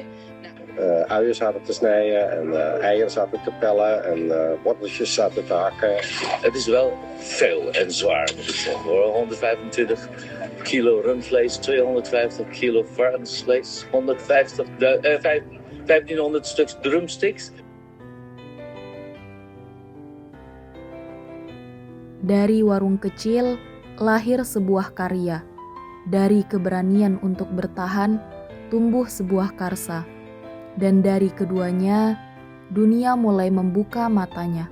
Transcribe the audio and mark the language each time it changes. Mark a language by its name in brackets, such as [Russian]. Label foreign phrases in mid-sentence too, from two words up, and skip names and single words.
[Dutch] Uien zaten te snijden en eieren zaten te pellen en worteltjes zaten te hakken. Het is wel veel en zwaar, moet ik zeggen hoor. 125 kilo rundvlees, 250 kilo varkensvlees, 1500 stuks drumsticks. [Indonesian] Dari warung kecil, lahir sebuah karya. Dari keberanian untuk bertahan, tumbuh sebuah karsa. Dan dari keduanya, dunia mulai membuka matanya.